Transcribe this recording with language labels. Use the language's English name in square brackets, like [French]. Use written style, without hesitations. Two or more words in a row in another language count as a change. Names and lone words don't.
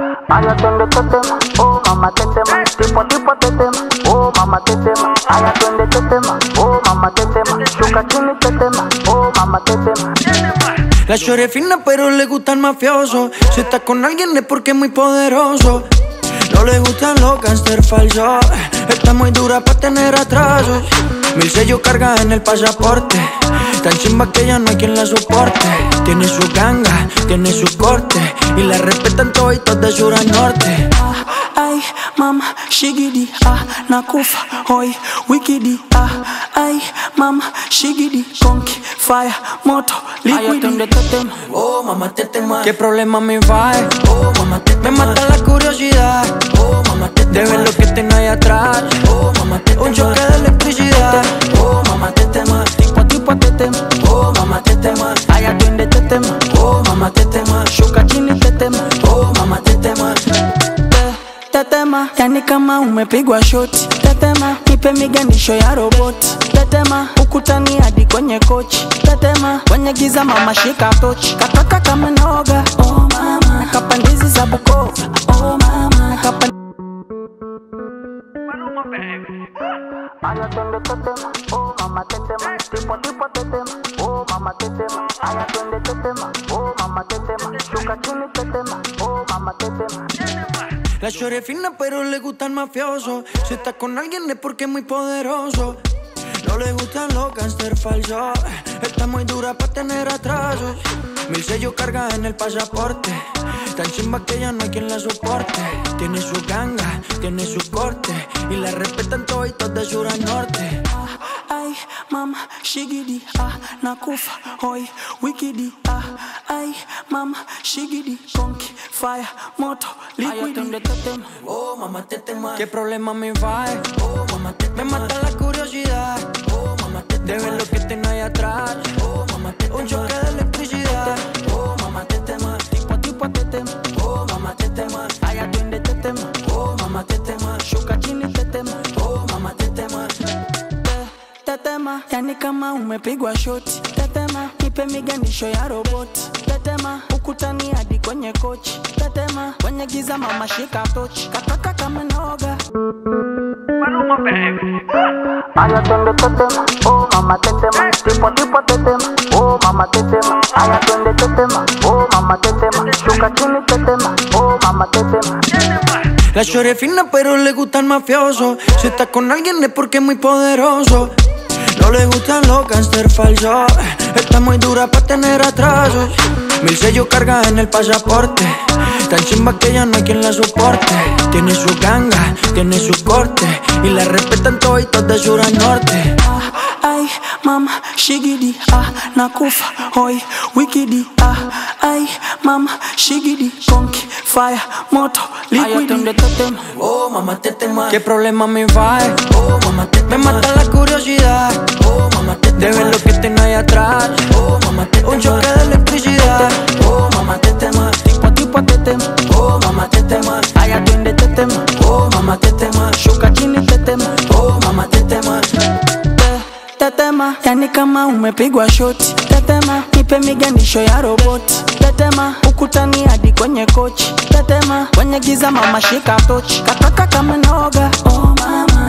[Swahili] Aya twende tetema, oh mama tetema. Tipo tipo tetema, oh mama tetema. Aya twende tetema, oh mama tetema. Shuka chini tetema, oh mama tetema. [Spanish] La shorty es fina pero le gusta el mafioso. Si está con alguien es porque es muy poderoso. No le gustan los gangsters falsos. Está muy dura para tener atrasos. 1000 sellos carga en el pasaporte. Tan chimba que ya no hay quien la soporte. Tiene su ganga, tiene su corte. Y la respetan toditos de sur a norte. Ay, [Swahili] mama, shigidi, nakufa, hoy, wikidi, ay, mama, shigidi, conky, fire, moto, liquidi. [Spanish] Oh, mamá, tetema. ¿Qué problema me va? Oh, mamá, tetema. Me mata la curiosidad. Oh, mamá, tetema. De ver lo que tengo ahí atrás. Oh, mamá, tetema. Un choque de electricidad. Oh, mamá, tetema. Tipo tetema. Oh, mamá, tetema. Ay, atiende tetema. Oh, mamá, tetema. [Swahili] Shuka chini tetema. [Spanish] Oh, mamá, tetema. [Swahili] Tetema, yani kama umepigwa shoti. Tetema, nipe miganisho ya roboti. Tetema, ukutani hadi kwenye kochi. Tetema, kwenye giza mama shika tochi. Kataka kama noga, oh mama. Nakapandizi za Bukova, oh mama. Nakapandizi Aya twende tetema, oh mama tetema. Tipo tipo tetema, oh mama tetema. Aya twende tetema, oh mama tetema. Shuka chini tetema, oh mama tetema. [Spanish] La shorty es fina pero le gusta el mafioso. Si está con alguien es porque es muy poderoso. No le gustan los gangsters falsos. Está muy dura para tener atrasos. 1000 sellos carga en el pasaporte. Tan chimba que ya no hay quien la soporte. Tiene su ganga, tiene su corte. Y la respetan toditos de sur a norte. ay, [Swahili] mama, shigidi, nakufa, hoy, wikidi, ay, mama, shigidi, conky, fire, moto, liquidi. [Spanish] Oh, mamá, tetema. ¿Qué problema me va? Oh, mamá, tetema. Me mata la curiosidad. Oh, mamá, tetema. De ver lo que tengo ahí atrás. Oh, mamá, tetema. Un choque de electricidad. Oh, mamá, tetema. Tipo tetema. Oh, mamá, tetema. Ay, atiende tetema. Oh, mamá, tetema. [Swahili] Shuka chini tetema. [Spanish] Oh, mamá, tetema. [Swahili] Tetema, yani kama umepigwa shoti. Tetema, nipe miganisho ya roboti. Tetema, ukutani hadi kwenye kochi. Tetema, kwenye giza mama shika tochi. Kataka kama noga. Aya twende tetema, oh mama tetema. Tipo tipo tetema, oh mama tetema. Aya twende tetema, oh mama tetema. Shuka chini tetema, oh mama tetema. [Spanish] La shorty es fina pero le gusta el mafioso. Si está con alguien es porque es muy poderoso. No le gustan los gangsters falsos. Está muy dura para tener atrasos. 1000 sellos carga en el pasaporte. Tan chimba que ya no hay quien la soporte. Tiene su ganga, tiene su corte. Y la respetan toditos de sur a norte. Ay, [Swahili] mama, shigidi, nakufa, hoy, wikidi, ay, mama, shigidi, conky, fire, moto, liquidi. [Spanish] Oh, mamá, tetema. ¿Qué problema me va? Oh, mamá, tetema. Me mata la curiosidad. Oh, mamá, tetema. De ver lo que tengo ahí atrás. Oh, mamá, tetema. Un choque de electricidad. Oh, mamá, tetema. Tipo tetema. Oh, mamá, tetema. Ay, atiende tetema. Oh, mamá, tetema. [Swahili] Shuka chini tetema. [Spanish] Oh, mamá, tetema. [Swahili] Tetema, yani kama umepigwa shoti. Tetema, nipe miganisho ya roboti. Tetema, ukutani hadi kwenye kochi. Tetema, kwenye giza mama shika tochi. Kataka kama noga, oh mama.